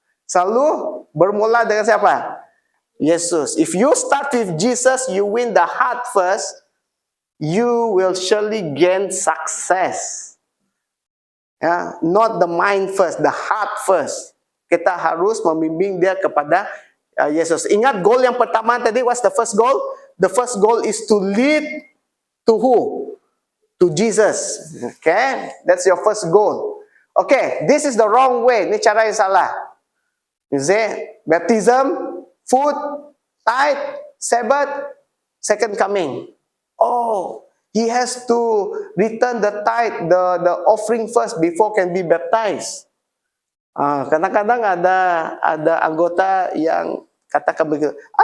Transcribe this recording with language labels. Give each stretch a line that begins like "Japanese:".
Malay: Selalu bermula dengan siapa? Yesus.
English: If you start with Jesus, you win the heart first, you will surely gain success. Not the mind first, the heart first.
Malay: Kita harus membimbing dia kepada Yesus. Ingat goal yang pertama tadi,
English: what's the first goal? The first goal is to lead to who? To Jesus. Okay? That's your first goal. Okay, this is the wrong way.
Malay: Ini cara yang salah.
English: You see? Baptism, food, tithe, Sabbath, second coming. Oh, he has to return the tithe, the offering first before can be baptized.
Malay: Kadang-kadang ada anggota yang katakan begitu.